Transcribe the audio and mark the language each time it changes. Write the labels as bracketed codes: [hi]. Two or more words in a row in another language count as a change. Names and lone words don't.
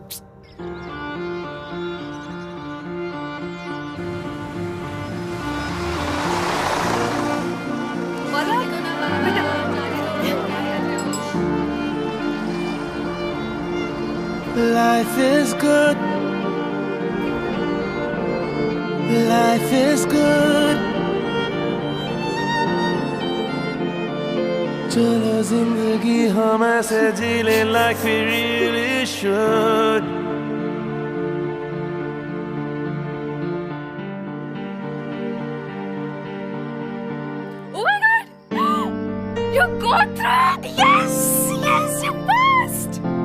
[en] Life is good. Life is good. [hi] चलो जिंदगी हम ऐसे जी ले [en] like we really should. Oh my God! You got through it! Yes! Yes, you passed!